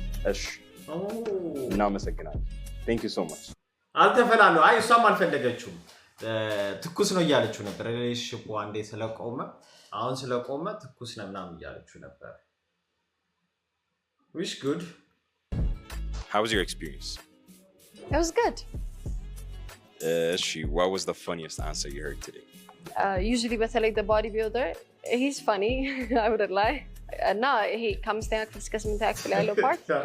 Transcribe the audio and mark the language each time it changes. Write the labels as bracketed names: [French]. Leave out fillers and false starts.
[Amharic] እሺ እናመሰግናለን። ቴንክ ዩ ሶ ማች። አልተፈላለሁ። አይ እሷም አልፈለገችውም። ትኩስ ነው እያለችው ነበር። ሪሌሽንሺፑ አንዴ ስለቆመ አሁን ስለቆመ ትኩስ ነው ምናምን እያለችው ነበር። [English] wish good. How was your experience? It was good. What was the funniest answer you heard today? Usually በተለይ the bodybuilder, he's funny. I wouldn't lie. [Amharic] እና ይሄ ከአምስተኛ ክፍል እስከ 8ኛ ክፍል ያለው ፓርት